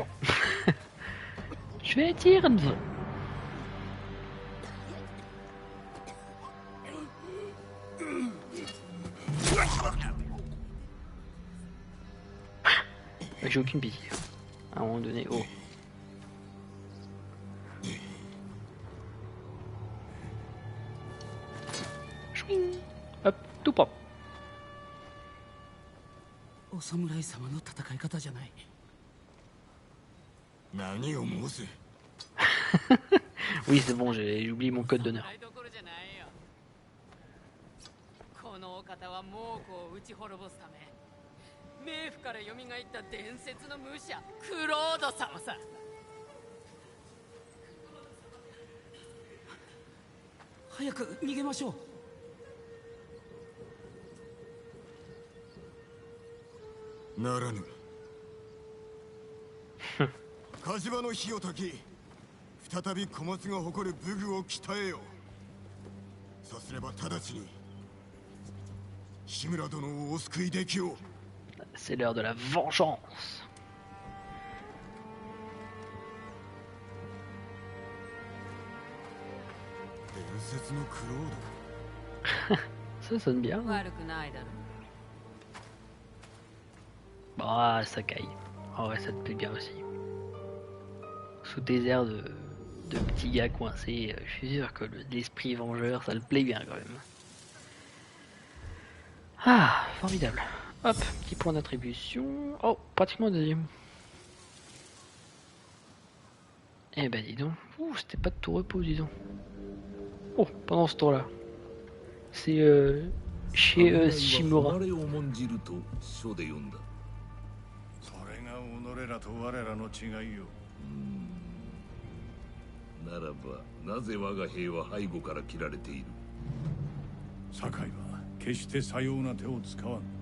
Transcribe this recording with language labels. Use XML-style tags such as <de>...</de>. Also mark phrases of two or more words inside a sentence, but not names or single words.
<fr>Je vais dire. J'ai aucune pitié. À un moment donné, oh. Chouing. Hop, tout propre.</fr> <ja>お侍様の戦い方じゃない。何を申す。</ja> <fr>Oui, c'est bon, j'ai oublié mon code d'honneur.</fr> <ja>このお方は猛虎を撃ち滅ぼすため冥府から蘇った伝説の武者クロード様さ。早く逃げましょう。ならぬ。火事場の火を焚き、再び小松が誇る武具を鍛えよう。さすれば直ちに日村殿をお救いできよう。</ja> <fr>C'est l'heure de la vengeance.</fr> <ja>伝説のクロード。</ja> <fr>Ça sonne bien.</fr> <ja>悪くないだろう。</ja> <fr>Ah, ça caille. Oh ouais, ça te plaît bien aussi. Sous tes airs de petit gars coincé, je suis sûr que l'esprit vengeur, ça le plaît bien quand même. Ah, formidable. Hop, petit point d'attribution. Oh, pratiquement deuxième. Eh ben dis donc. Ouh, c'était pas de tout repos, dis donc. Oh, pendant ce temps-là. C'est chez Shimura.</fr> <ja>それが己らと我らの違いよ。ならばなぜ我が兵は背後から切られている。堺は決してさような手を使わん。</ja>